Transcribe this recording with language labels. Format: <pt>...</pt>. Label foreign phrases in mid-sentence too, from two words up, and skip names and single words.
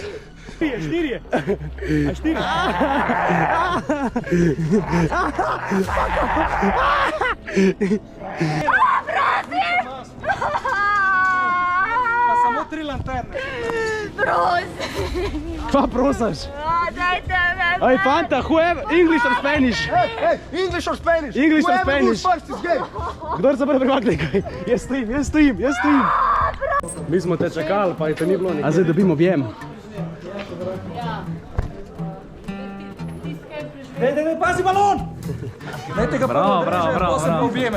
<sl>Štirje. Pa samo 3 lanterne. Kva prosaš? Dajte me! Ej, fanta,</sl> <en>whoever, English or Spanish? Hey, English or Spanish? English or Whoever Spanish? goes first is gay.</en> <sl>Kdor se prvi premakne kaj? Jaz stojim. Mi smo te čakali, pa je to ni bilo nekaj. A zdaj dobimo objem. Daj, pazi balon! Dajte ga prvo dreže, potem pa objemaj.</sl>